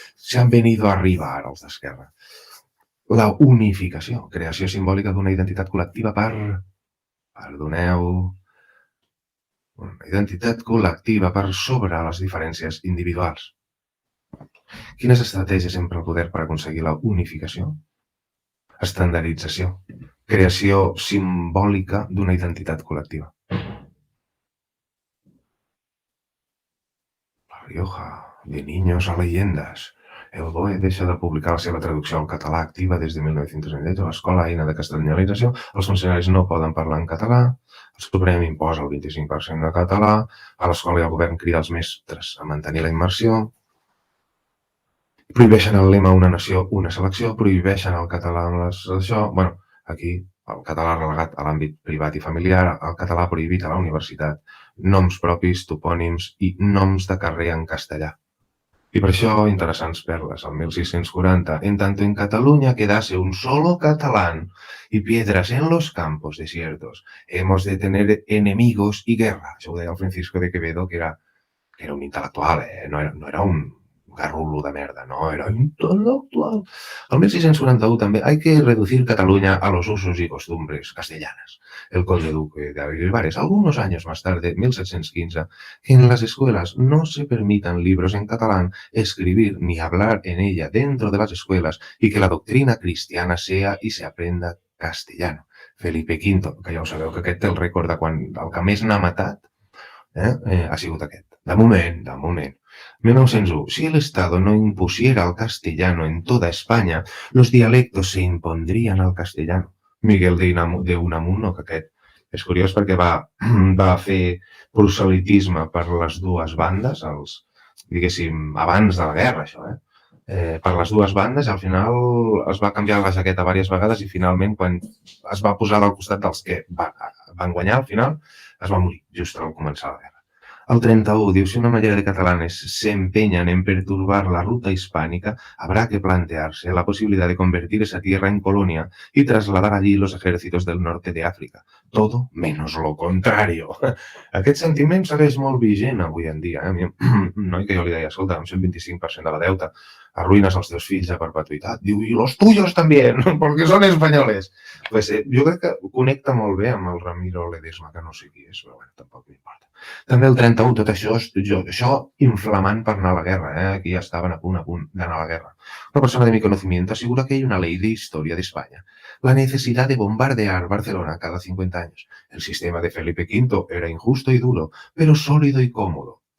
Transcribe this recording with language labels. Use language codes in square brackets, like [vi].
[es] Se han venido arriba [ca] ara els d'Esquerra. La unificació, creació simbòlica d'una identitat col·lectiva perdoneu, una identitat col·lectiva per sobre les diferències individuals. Quines estratègies empra el poder per aconseguir la unificació? Estandardització, creació simbòlica d'una identitat col·lectiva. [es] La Rioja, de niños a leyendas. [ca] El BOE deixa de publicar la seva traducció al català activa des de 1998. L'escola, eina de castellanització, els funcionaris no poden parlar en català, el Suprem imposa el 25% de català, a l'escola i el govern crida els mestres a mantenir la immersió, prohibeixen el lema una nació, una selecció, prohibeixen el català amb això. Bueno, aquí el català relegat a l'àmbit privat i familiar, el català prohibit a la universitat, noms propis, topònims i noms de carrer en castellà. [es] Y por eso, interesantes perlas, al 1640, en tanto en Cataluña quedase un solo catalán y piedras en los campos desiertos, hemos de tener enemigos y guerra. [ca] Això ho deia el Francisco de Quevedo, que era un intel·lectual, no era un garrulo de merda, no, era intelectual. [es] Al 1641 també hay que reducir Cataluña a los usos y costumbres castellanas. El conde duque de Avilés, algunos años más tarde, 1715, que en las escuelas no se permitan libros en catalán, escribir ni hablar en ella dentro de las escuelas y que la doctrina cristiana sea y se aprenda castellano. [ca] Felipe V, que ja ho sabeu que aquest té el rècord de quan el que més n'ha matat, ha sigut aquest. De moment. 1901. [es] Si el Estado no impusiera el castellano en toda España, los dialectos se impondrían al castellano. [ca] Miguel de Unamuno, que aquest és curiós perquè va fer proselitisme per les dues bandes, diguéssim, abans de la guerra, això, per les dues bandes, al final es va canviar la jaqueta diverses vegades i finalment, quan es va posar al costat dels que van guanyar, al final es va morir just al començar la guerra. El 31 diu, [es] si una mayoría de catalanes se empeñan en perturbar la ruta hispánica, habrá que plantearse la posibilidad de convertir esa tierra en colonia y trasladar allí los ejércitos del norte de África. Todo menos lo contrario. [ca] Aquest sentiment segueix molt vigent avui en dia. Noi que jo li deia, escolta, amb 125% de la deuta, arruïnes els teus fills a perpetuïtat. Diu, i los tuyos també, perquè són espanyoles. Pues, jo crec que connecta molt bé amb el Ramiro Ledesma, que no sé qui és, però bueno, tampoc m'importa. També el 31, tot això inflamant per anar a la guerra, aquí ja estaven a punt d'anar a la guerra. [es] Una persona de mi conocimiento asegura que hay una ley de historia de España. La necesidad de bombardear Barcelona cada 50 años. El sistema de Felipe V era injusto y duro, pero sólido y cómodo.